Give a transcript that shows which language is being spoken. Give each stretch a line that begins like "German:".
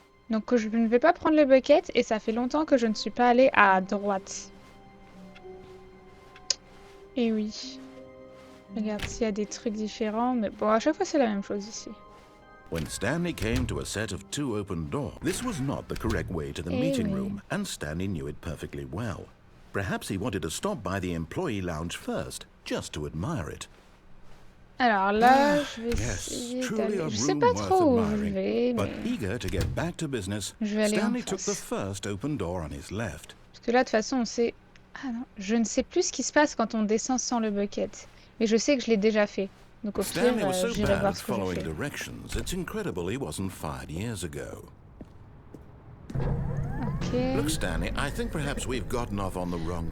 French: Donc je ne vais pas prendre le bucket et ça fait longtemps que je ne suis pas allée à droite. Et oui. Regarde s'il y a des trucs différents, mais bon, à chaque fois c'est la même chose ici.
English: When Stanley came to a set of 2 open doors, this was not the correct way to the meeting room, and Stanley knew it perfectly well. Perhaps he wanted to stop by the employee lounge first, just to admire it.
French: Alors là, je vais essayer d'aller... Je sais pas trop où je vais, mais...
English: Eager to get back to business,
French: je vais aller
English: Stanley
French: en
English: took the
French: face.
English: first open door on his left.
French: Parce que là, de toute façon, on sait... Ah non, je ne sais plus ce qui se passe quand on descend sans le bucket. Mais je sais que je l'ai déjà fait. Donc au pire, j'irai voir ce que j'ai fait.
English: It's incredible he wasn't fired years ago. Ok. Look, Stanley, I think perhaps we've gotten off on the wrong